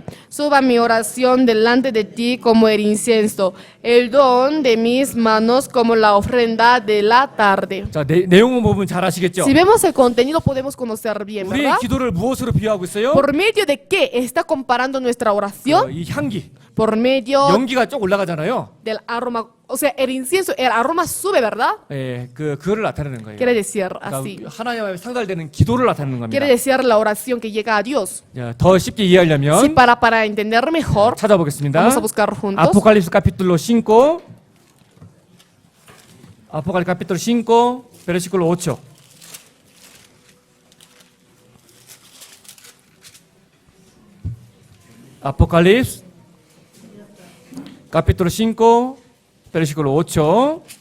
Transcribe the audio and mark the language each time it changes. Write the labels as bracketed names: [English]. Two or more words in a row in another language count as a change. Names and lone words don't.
[Spanish] Suba mi oración delante de ti como el incienso, el don de mis manos como la ofrenda de la tarde. [Korean] 자, 내용은 보면 잘 아시겠죠? [Spanish] Si vemos el contenido podemos conocer bien, [Korean] 우리의 [Spanish] ¿verdad? [Korean] 기도를 무엇으로 비유하고 있어요? [Spanish] ¿Por medio de qué está comparando nuestra oración? [Korean] 이 향기, [Spanish] Por medio [Korean] 연기가 쭉 올라가잖아요. [Spanish] del aroma, o sea, el incienso, el aroma sube, ¿verdad? [Korean] 예, 그거를 나타내는 거예요. [Spanish] Quiere decir [Korean] 그러니까 [Spanish] así. [Korean] 하나님 앞에 상달되는 기도를 나타내는 겁니다. [Spanish] Quiere decir la oración que llega a Dios. [Korean] 자, 더 쉽게 이해하려면 [Spanish] Sí, para entender mejor, [Korean] 찾아보겠습니다. [Spanish] vamos a buscar juntos. Apocalipsis capítulo 5. Apocalipsis capítulo 5, versículo 8. Apocalipsis capítulo 5, versículo 8.